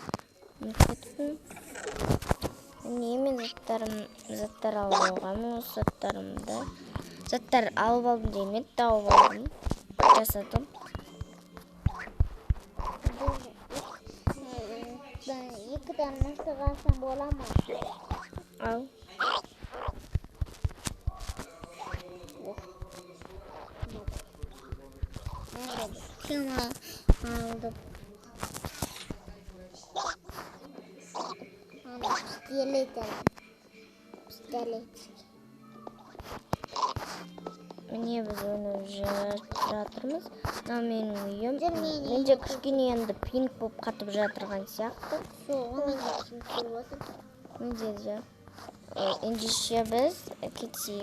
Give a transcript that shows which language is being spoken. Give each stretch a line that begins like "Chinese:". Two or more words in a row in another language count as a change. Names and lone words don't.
Kazakh: Міне мен заттар алып алғанмын. Осы заттар алып алдым деймін, тауып алдым, жасадым. Екі данын сығасам бола ма? Ал.
Turkish: Şunu aldım. Pistolet.
Kazakh: Міне біз ойнап жатырмыз. Мынау менің үйім. Менде кішкене енді пинг болып қатып жатырған сияқты. Менде де. Ендеше біз кетсек.